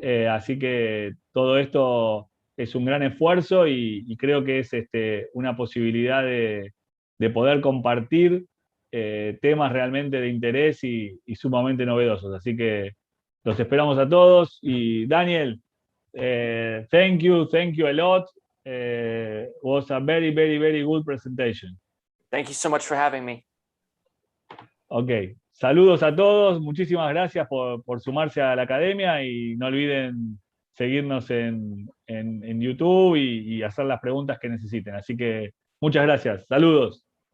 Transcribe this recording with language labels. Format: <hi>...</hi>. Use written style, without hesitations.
<es>Así que todo esto es un gran esfuerzo y creo que es una posibilidad de poder compartir temas realmente de interés y sumamente novedosos. Así que los esperamos a todos.</es> <en>Y Daniel, thank you a lot. Was a very, very, very good presentation. Thank you so much for having me.</en> <es>Ok, saludos a todos, muchísimas gracias por sumarse a la academia y no olviden seguirnos en YouTube y hacer las preguntas que necesiten. Así que muchas gracias, saludos.</es>